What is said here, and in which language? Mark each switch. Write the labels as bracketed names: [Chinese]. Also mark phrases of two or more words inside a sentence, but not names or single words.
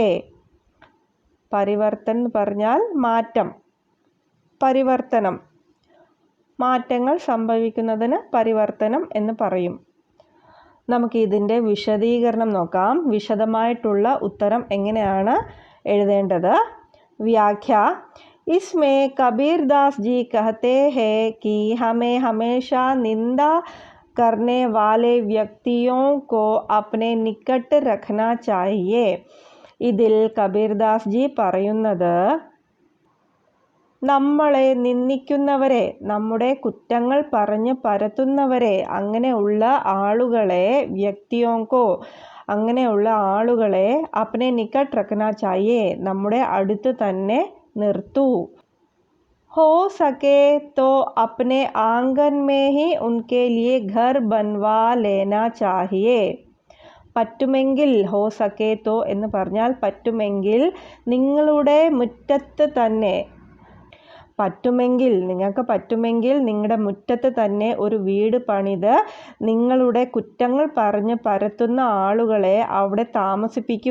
[Malayalam] പരിവർത്തൻ എന്ന് പറഞ്ഞാൽ മാറ്റം. പരിവർത്തനം, മാറ്റങ്ങൾ സംഭവിക്കുന്നതിന് പരിവർത്തനം എന്ന് പറയും. നമുക്ക് ഇതിൻ്റെ വിശദീകരണം നോക്കാം. വിശദമായിട്ടുള്ള ഉത്തരം എങ്ങനെയാണ് എഴുതേണ്ടത്. വ്യാഖ്യ. [Hindi] इसमें कबीरदास जी कहते हैं कि हमें हमेशा निंदा करने वाले व्यक्तियों को अपने निकट रखना चाहिए. [Malayalam] ഇതിൽ കബീർദാസ് ജി പറയുന്നത്, നമ്മളെ നിന്ദിക്കുന്നവരെ, നമ്മുടെ കുറ്റങ്ങൾ പറഞ്ഞ് പരത്തുന്നവരെ, അങ്ങനെയുള്ള ആളുകളെ, വ്യക്തിയോങ്കോ, അങ്ങനെയുള്ള ആളുകളെ [Hindi] अपने निकट रखना चाहिए, [Malayalam] നമ്മുടെ അടുത്ത് തന്നെ നിർത്തൂ. [Hindi] हो सके तो अपने आंगन में ही उनके लिए घर बनवा लेना चाहिए. [Malayalam] പറ്റുമെങ്കിൽ, [Hindi] हो सके तो [Malayalam] എന്ന് പറഞ്ഞാൽ പറ്റുമെങ്കിൽ, നിങ്ങളുടെ മുറ്റത്ത് തന്നെ, പറ്റുമെങ്കിൽ, നിങ്ങൾക്ക് പറ്റുമെങ്കിൽ നിങ്ങളുടെ മുറ്റത്ത് തന്നെ ഒരു വീട് പണിത് നിങ്ങളുടെ കുറ്റങ്ങൾ പറഞ്ഞ് പരത്തുന്ന ആളുകളെ അവിടെ താമസിപ്പിക്കൂ.